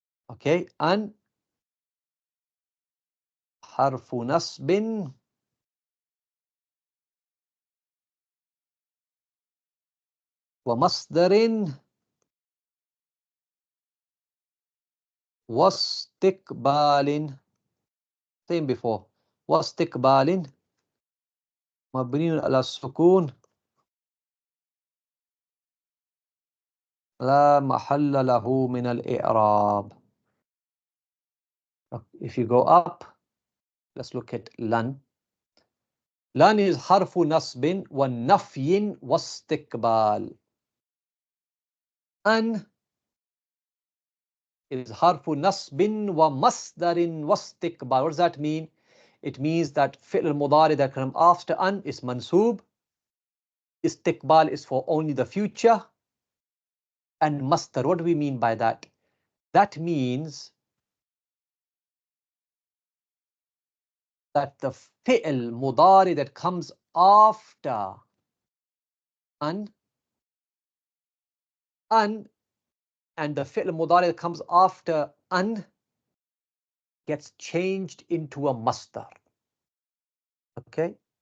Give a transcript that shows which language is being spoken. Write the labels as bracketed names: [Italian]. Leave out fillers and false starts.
[Arabic] Okay, an حرف نصب ومصدر واستقبال. [English] Same before. [Arabic] واستقبال مبني على السكون لا محل له من الإعراب. [English] If you go up, let's look at lan. Lan is [Arabic] حرف نصب ونفي واستقبال. [English] An is [Arabic] حرف نصب ومصدر واستقبال. [English] What does that mean? It means that fi'l al-mudari that comes after an is mansoob. Istiqbal is for only the future. And masdar, what do we mean by that? That means that the fi'l mudari that comes after an and the fi'l mudari that comes after an gets changed into a masdar. Okay?